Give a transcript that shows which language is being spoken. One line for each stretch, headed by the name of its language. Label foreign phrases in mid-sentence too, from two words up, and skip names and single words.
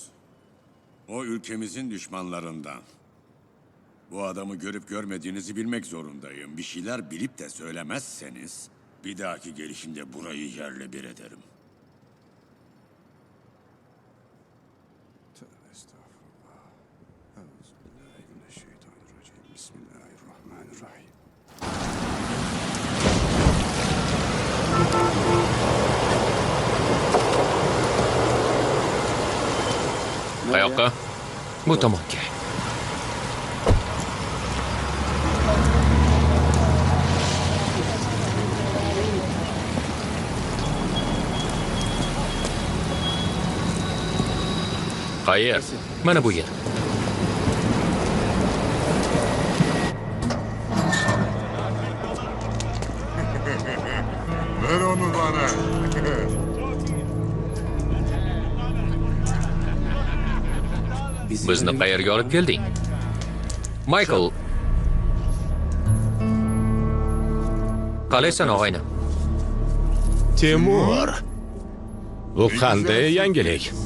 Turkish: O ülkemizin düşmanlarından. Bu adamı görüp görmediğinizi bilmek zorundayım. Bir şeyler bilip de söylemezseniz bir dahaki gelişimde burayı yerle bir ederim. Tövbe estağfurullah.
Arabic: أعوذ بالله من الشيطان الرجيم. بسم الله الرحمن الرحيم.
Uzbek: Qayoqqa? Bu tomonga. Qayer? Mana bu yer.
Turkish: Ver onu bana.
Uzbek: Bizni qayerga olib kelding? Michael. Qalaysan og'ayni? Temur. Bu qanday yangilik?